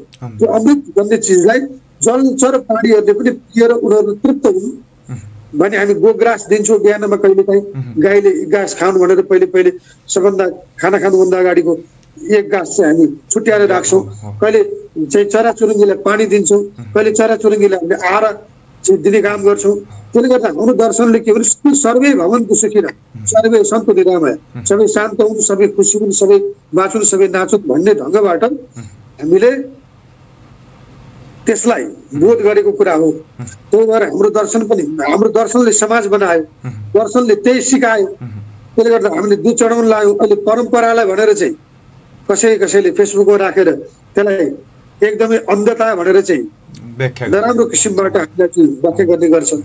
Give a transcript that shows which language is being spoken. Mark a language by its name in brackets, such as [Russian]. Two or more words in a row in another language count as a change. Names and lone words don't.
[Nepali] त्यो अमृत भन्ने चिजलाई जलचर प्राणीहरूले पनि पिएर उनीहरू तृप्त हुन् भने हामी गोग्रास दिन्छौँ बिहानमा, कहिलेकाहीँ गाईले घाँस खानु भनेर पहिले सबभन्दा खाना खानुभन्दा अगाडिको एक घाँस चाहिँ हामी छुट्याएर राख्छौँ। कहिले चाहिँ चराचुरुङ्गीलाई पानी दिन्छौँ, कहिले चराचुरुङ्गीलाई हामीले आहारा दिने काम गर्छौँ। त्यसले गर्दा हाम्रो दर्शनले के भने [Sanskrit] सर्वै भवन्तु सुखिनः, सर्वै सन्तु निरामया, [Nepali] सबै शान्त हुन्, सबै खुसी हुन्, सबै बाँचुन्, सबै नाचुन् भन्ने ढङ्गबाट हामीले त्यसलाई बोध गरेको कुरा हो। त्यही भएर हाम्रो दर्शन पनि, हाम्रो दर्शनले समाज बनायो, दर्शनले त्यही सिकायो। त्यसले गर्दा हामीले दुध चढाउन लाग्यौँ। अहिले परम्परालाई भनेर चाहिँ कसैले फेसबुकमा राखेर त्यसलाई एकदमै अन्धता भनेर चाहिँ नराम्रो किसिमबाट हामीलाई चाहिँ व्याख्या गर्ने गर्छन्।